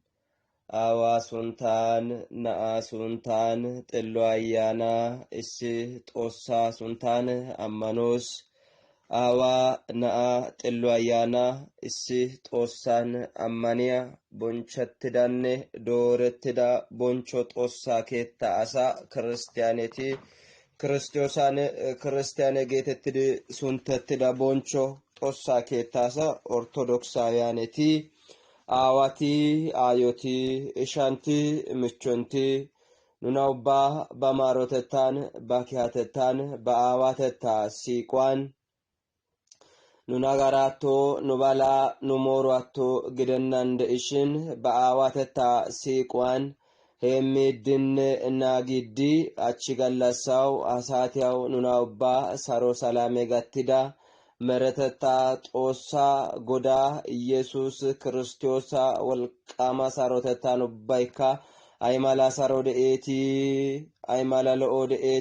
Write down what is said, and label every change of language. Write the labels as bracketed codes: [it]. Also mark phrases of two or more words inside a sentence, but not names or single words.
[wal] አዋሱንታን ነአሱንታን ጥሎ አያና እሺ ጦሳ ሱንታን አማኖስ አዋ ነአ ጥሎ አያና እሺ ጦሳን አማኒያ ቦንቸትዳነ ዶረትዳ ቦንቾ ጦሳ ኬታ አሳ ክርስቲያኔቲ ክርስቲያኔ ጌተትድ ሱንተትዳ ቦንቾ ጦሳ ኬታ አሳ ኦርቶዶክሳውያኔቲ አዋቲ አዮቲ እሻንቲ ምቾንቲ ኑናውባ በማሮተታን ባኪያተታን በአዋተታ ሲቋን ኑናጋራቶ ኑባላ ኑሞሯቶ ግደና እንደእሽን በአዋተታ ሲቋን ሄሚድን እናጊዲ አቺጋላሳው አሳቲያው ኑናውባ ሳሮ ሰላሜ ጋቲዳ መረተታ ጦሳ ጎዳ ኢየሱስ ክርስቶስ ወልቃማ ሳሮተታ ኑባይካ አይማላ ሳሮደኤቲ አይማላ ለኦደኤቲ